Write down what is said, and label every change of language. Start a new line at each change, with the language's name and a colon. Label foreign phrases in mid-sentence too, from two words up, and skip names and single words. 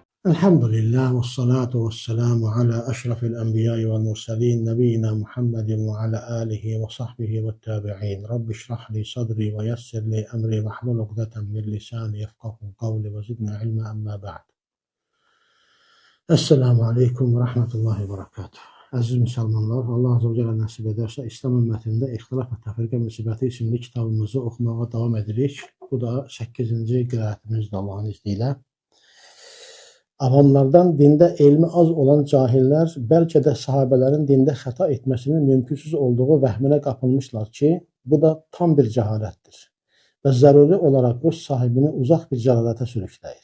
Arabic: الحمد لله والصلاة والسلام على أشرف الأنبياء والمرسلين نبينا محمد وعلى آله وصحبه والتابعين. رب اشرح لي صدري ويسر لي أمري واحلل عقدة من لساني يفقهوا قولي وزدنا علما أما بعد. السلام عليكم ورحمة الله وبركاته.
Turkish: Aziz Müslümanlar, Allah Azze ve Celle nasip ederse
Azerbaijani: İslam ümmətində İxtilaf və Təfriqə Müsibəti isimli kitabımızı oxumağa davam edirik. Bu da 8-ci qiraətimizdir
Turkish: Allah'ın izniyle.
Azerbaijani: Avamlardan dində elmi az olan cahillər bəlkə də sahabələrin dində xəta etməsinin mümkünsüz olduğu vəhminə qapılmışlar ki, bu da tam bir cəhalətdir və zəruri olaraq öz sahibini uzaq bir cəhalətə sürükləyir.